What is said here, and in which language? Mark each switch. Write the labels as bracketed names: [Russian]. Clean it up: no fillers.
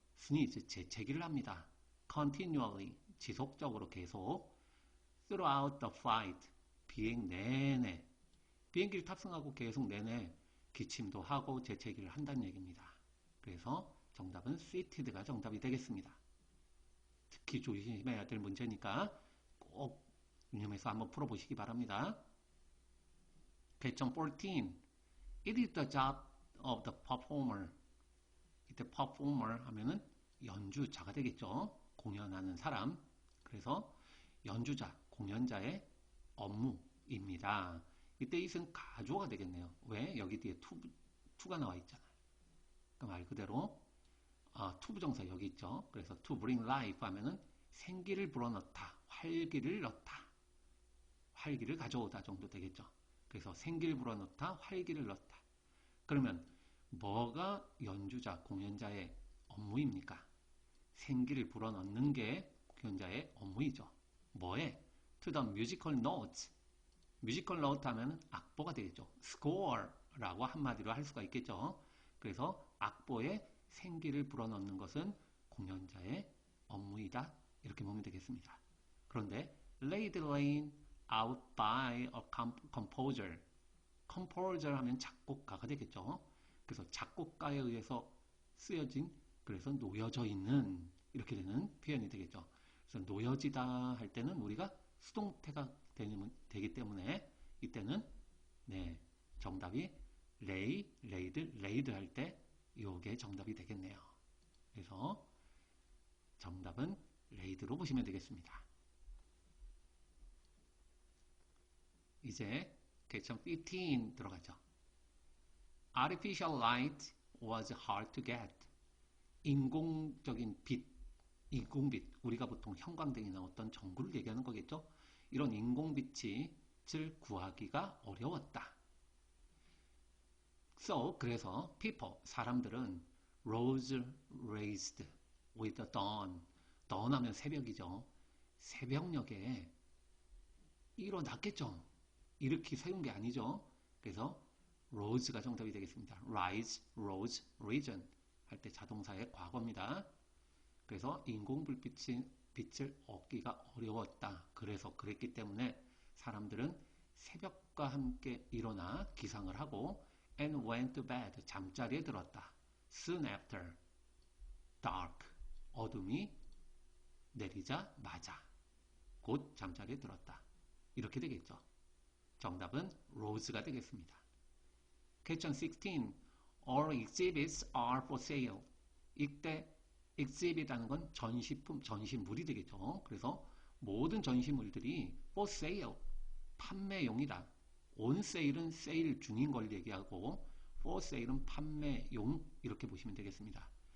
[English] sneeze, [Korean] 재채기를 합니다. [English] continually, [Korean] 지속적으로 계속 [English] throughout the flight, [Korean] 비행 내내 비행기를 탑승하고 계속 내내 기침도 하고 재채기를 한다는 얘기입니다. 그래서 정답은 seated가 정답이 되겠습니다. 특히 조심해야 될 문제니까 꼭 유념해서 한번 풀어보시기 바랍니다. [English] Question 14. It is the job of the performer. [Korean] 이때 performer 하면은 연주자가 되겠죠. 공연하는 사람. 그래서 연주자, 공연자의 업무입니다. 이때 it은 가주어가 되겠네요. 왜? 여기 뒤에 to가 나와 있잖아요. 그 말 그대로 to 부정사 여기 있죠. 그래서 [English] to bring life [Korean] 하면은 생기를 불어넣다, 활기를 넣다, 활기를 가져오다 정도 되겠죠. 그래서 생기를 불어넣다, 활기를 넣다. 그러면 뭐가 연주자, 공연자의 업무입니까? 생기를 불어넣는 게 공연자의 업무이죠. 뭐에? [English] To the musical notes. [Korean] 뮤지컬 노트 하면 악보가 되겠죠. score라고 한마디로 할 수가 있겠죠. 그래서 악보에 생기를 불어넣는 것은 공연자의 업무이다. 이렇게 보면 되겠습니다. [English] 그런데 laid laying out by a composer. [Korean] composer 하면 작곡가가 되겠죠. 그래서 작곡가에 의해서 쓰여진 그래서 놓여져 있는 이렇게 되는 표현이 되겠죠. 그래서 놓여지다 할 때는 우리가 수동태가 되기 때문에 이때는 정답이 lay, laid 할 때 이게 정답이 되겠네요. 그래서 정답은 laid로 보시면 되겠습니다. 이제 question 15 들어가죠. [English] Artificial light was hard to get. [Korean] 인공적인 빛, 인공빛, 우리가 보통 형광등이나 어떤 전구를 얘기하는 거겠죠? 이런 인공빛을 구하기가 어려웠다. [English] So, [Korean] 그래서 [English] people, [Korean] 사람들은 [English] rose raised with the dawn. [Korean] dawn 하면 새벽이죠. 새벽녘에 일어났겠죠. 이렇게 세운 게 아니죠. 그래서 rose가 정답이 되겠습니다. [English] rise, rose, risen [Korean] 할 때 자동사의 과거입니다. 그래서 빛을 얻기가 어려웠다. 그래서 그랬기 때문에 사람들은 새벽과 함께 일어나 기상을 하고 [English] and went to bed, [Korean] 잠자리에 들었다. [English] soon after dark. [Korean] 어둠이 내리자마자 곧 잠자리에 들었다. 이렇게 되겠죠. 정답은 rose가 되겠습니다. [English] Question 16. All exhibits are for sale. [Korean] 이때 exhibit이라는 건 전시품, 전시물이 되겠죠. 그래서 모든 전시물들이 [English] for sale, [Korean] 판매용이다. [English] on sale [Korean] 은 세일 중인 걸 얘기하고 [English] for sale [Korean] 은 판매용 이렇게 보시면 되겠습니다.